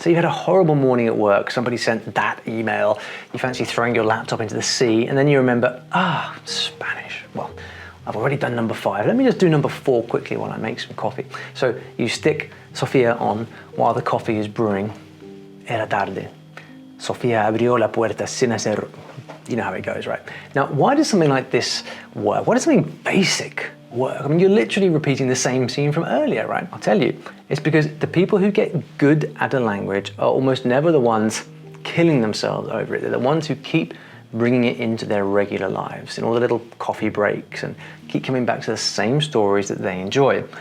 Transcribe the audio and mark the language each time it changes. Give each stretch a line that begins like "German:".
English: So you had a horrible morning at work, somebody sent that email, you fancy throwing your laptop into the sea, and then you remember, Spanish. Well, I've already done number 5. Let me just do number 4 quickly while I make some coffee. So you stick Sofia on while the coffee is brewing.
Spanish: Era tarde. Sofia abrió la puerta sin hacer.
English: You know how it goes, right? Now, why does something like this work? Why does something basic work? I mean, you're literally repeating the same scene from earlier, right? I'll tell you. It's because the people who get good at a language are almost never the ones killing themselves over it. They're the ones who keep bringing it into their regular lives in all the little coffee breaks and keep coming back to the same stories that they enjoy.